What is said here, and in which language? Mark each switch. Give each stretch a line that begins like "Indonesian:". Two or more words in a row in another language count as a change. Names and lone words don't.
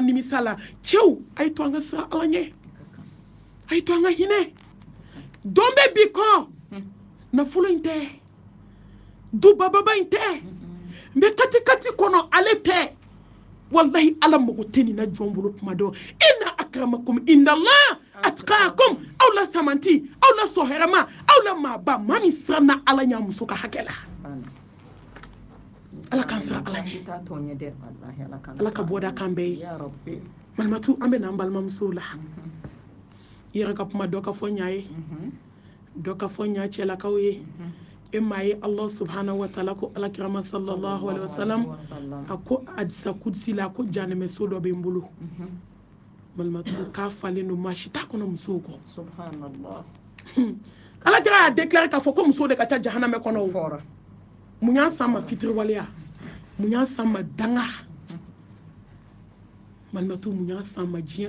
Bambara: nimisa la cɛw a ye to an ka siran ala ɲɛ a ye to an ka hinɛ don bɛ bi kɔrɔ nafolo in tɛ dubababa in tɛ n bɛ kati kɔnɔ ale tɛ wallahi ala mago tɛ nin na jɔn bolo kuma dɔ
Arabic: إن أكرمكم عند الله أتقاكم
Bambara: aw la samanti aw la sɔhɛrɛma aw la maaba maa min siranna ala ɲɛ muso ka hakɛ la ala k'an siran ala ɲɛ ala ka bɔda kan bɛɛ ye Malimatu an bɛ na an balimamusow la i yɛrɛ ka kuma dɔ ka fɔ ɲa ye dɔ ka fɔ ɲa cɛlakaw ye e maa ye
Arabic: الله سبحانه وتعالى
Bambara: ko alakirama
Arabic: صلى الله عليه وسلم
Bambara: a ko hadisa kudsi la ko janɛmɛso dɔ bɛ n bolo Malimatu k'a falen don maa si t'a kɔnɔ musow kɔ subhanallah alakira y'a déclaré k'a fɔ ko musow de ka ca jahanamɛ kɔnɔ o mun y'a san ma fitiriwaleya mun y'a san ma danga Malimatu mun y'a san ma diɲɛ